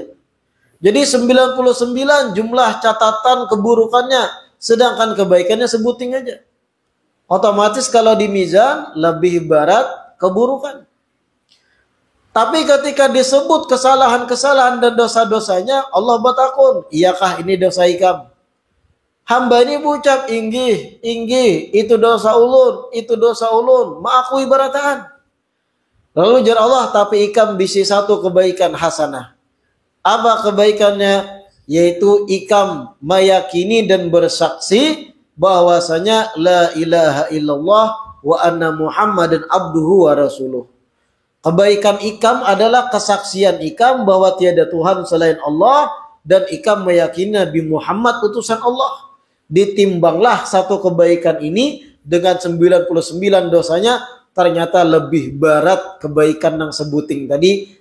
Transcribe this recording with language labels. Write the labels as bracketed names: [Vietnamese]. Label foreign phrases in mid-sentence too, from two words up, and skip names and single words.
[Indonesian] Jadi 99 jumlah catatan keburukannya, sedangkan kebaikannya sebuting aja. Otomatis kalau di mizan lebih berat keburukan. Tapi ketika disebut kesalahan-kesalahan dan dosa-dosanya, [Banjar] Allah bertakun, iyakah ini dosa ikam? Hamba ini ucap, inggih, itu dosa ulun, ma'akui barataan. Lalu jar Allah, tapi ikam bisi satu kebaikan hasanah. [Indonesian] Apa kebaikannya? Yaitu ikam meyakini dan bersaksi bahwasanya [Arabic] لا إله إلا الله وأن محمدا عبده ورسوله. [Indonesian] Kebaikan ikam adalah kesaksian ikam bahwa tiada Tuhan selain Allah dan ikam meyakini Nabi Muhammad utusan Allah. Ditimbanglah satu kebaikan ini dengan 99 dosanya, ternyata lebih berat kebaikan yang sebuting tadi.